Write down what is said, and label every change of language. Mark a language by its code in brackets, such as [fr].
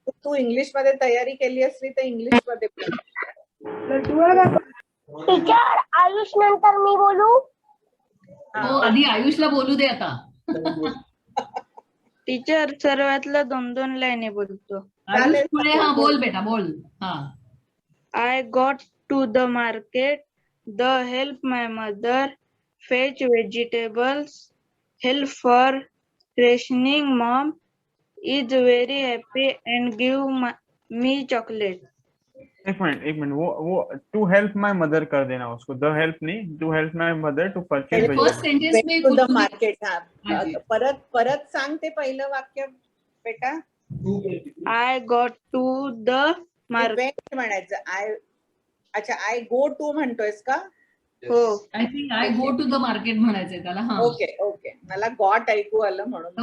[mr] तू English मध्ये तयारी केली असली तर इंग्लिश मध्ये बोल. टीचर आयुष नंतर मी बोलू? हो, आधी आयुषला बोलू दे आता. टीचर सर्वातला 2-2 लाईनी बोलतो. आयुष पुढे, हा बोल बेटा बोल. हा. [en] I got to the market, the help my mother, fetch vegetables, help for rationing, mom is very happy and give me chocolate. [hi] एक मिनट, वो [en] to help my mother [hi] कर देना उसको, [en] the help [hi] नहीं, [en] to help my mother to purchase first sentence में to the [hi] कुछ [en] Market. [hi] हाँ जी. [mr] परत सांग ते पहिलं वाक्य बेटा. [en] I got to the market. [mr] Weight म्हणायचं. अच्छा, [en] I go to [mr] म्हणतोयस का? हो. [en] I think I go to the market [mr] म्हणायचंय त्याला. हा. ओके ओके, मला गॉट ऐकू आलं म्हणून.